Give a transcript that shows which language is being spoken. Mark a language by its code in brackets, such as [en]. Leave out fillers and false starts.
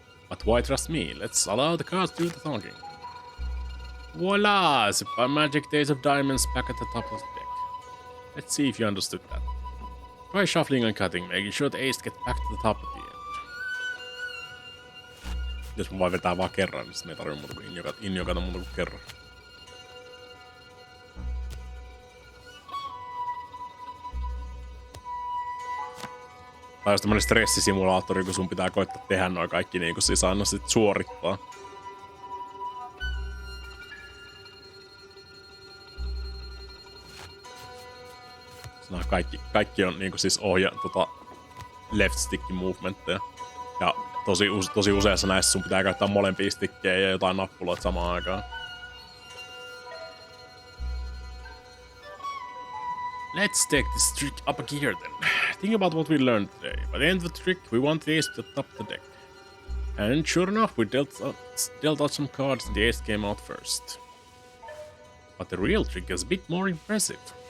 [en] But why trust me? Let's allow the cards to do the talking. Voila! By magic, the Ace of Diamonds back at the top of the deck. Let's see if you understood that. Try shuffling and cutting, making sure the ace gets back to the top at the end. [fi] Jos mä vaan vetää vaan kerran, niin sitten me ei tarvitse muuta kuin injokata muuta kuin kerran. Tai jos tämmönen stressisimulaattori, kun sun pitää koittaa tehdä noin kaikki niinku siis aina sit suorittaa. Kaikki on niinku siis left stick movementteja. Ja tosi useassa näissä sun pitää käyttää molempia stikkejä ja jotain nappuloita samaan aikaan. [en] Let's take this trick up a gear then. Think about what we learned today. By the end of the trick, we want the ace to the top of the deck. And sure enough, we dealt out some cards and the ace came out first. But the real trick is a bit more impressive.